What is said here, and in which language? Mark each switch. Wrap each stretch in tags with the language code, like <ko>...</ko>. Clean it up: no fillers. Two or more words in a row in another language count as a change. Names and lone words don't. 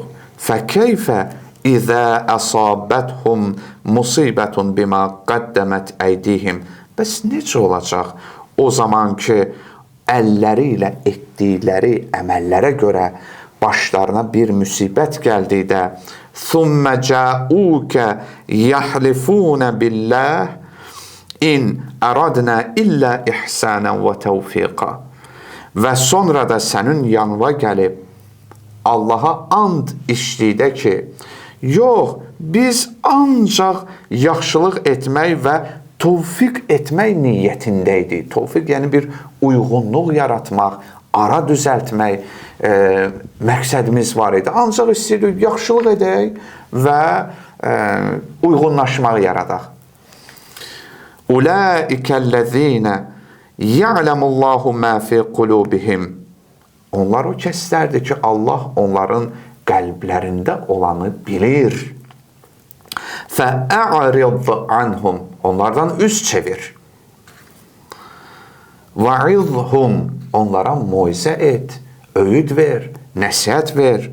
<ar>فكيف إذا أصابتهم مصيبة بما قدمت أيديهم.</ar> <az>Bəs necə olacaq o zaman ki, əlləri ilə etdikləri əməllərə görə başlarına bir müsibət gəldikdə</az> <ar>ثم جاءوك يحلفون بالله إن أردنا إلا إحسانا وتوفيقا.</ar> <az>Və sonra da sənin yanına gəlib Allaha and içdikdə ki, yox, biz ancaq yaxşılıq etmək və tövfiq etmək niyyətindəydik. Tövfiq yəni bir uyğunluq yaratmaq, ara düzəltmək məqsədimiz var idi. Ancaq istəyirdik yaxşılıq edək və uyğunlaşmaq yaradaq.</az> <ar>أولئك الذين يعلم الله ما في قلوبهم.</ar> <az>Onlar o kəslərdir ki, Allah onların qəlblərində olanı bilir.</az> <ar>فأعرض عنهم.</ar> <az>Onlardan üz çevir.</az> <ar>Va'idhum.</ar> <az>Onlara moizə et, öyüd ver, nəsihət ver.</az>